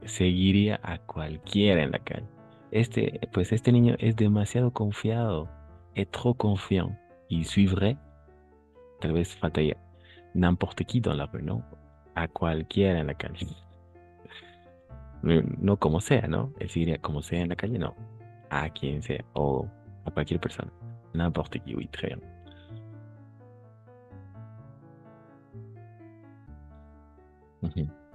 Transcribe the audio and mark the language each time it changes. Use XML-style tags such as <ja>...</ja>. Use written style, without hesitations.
<es>Seguiría a cualquiera en la calle. Pues este niño es demasiado confiado.</es> <fr>Es trop confiant. Il suivrait,</fr> <es>tal vez faltaría,</es> <fr>n'importe qui dans la rue, ¿no?</fr> <es>A cualquiera en la calle. No como sea, ¿no? Él seguiría como sea en la calle, no. A quien sea o a cualquier persona.</es> <fr>N'importe qui, oui, très bien. Ujú.</fr>